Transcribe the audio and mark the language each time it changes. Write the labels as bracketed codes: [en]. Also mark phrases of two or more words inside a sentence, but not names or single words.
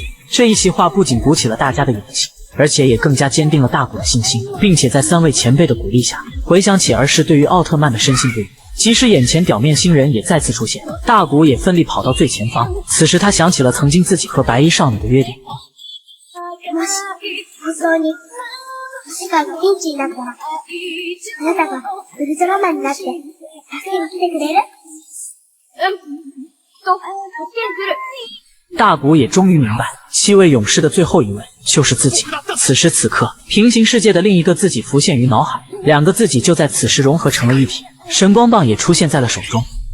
[zh] 这一席话不仅鼓起了大家的勇气，而且也更加坚定了大古的信心，并且在3位前辈的鼓励下，回想起儿时对于奥特曼的深信不疑。即使眼前表面星人也再次出现，大古也奋力跑到最前方。此时他想起了曾经自己和白衣少女的约定。 [ja] 世界がピンチになったら、あなたがウルトラマンになって助けに来てくれる？ [zh] 大古也终于明白，7位勇士的最后一位就是自己。此时此刻，平行世界的另一个自己浮现于脑海，2个自己就在此时融合成了一体。神光棒也出现在了手中。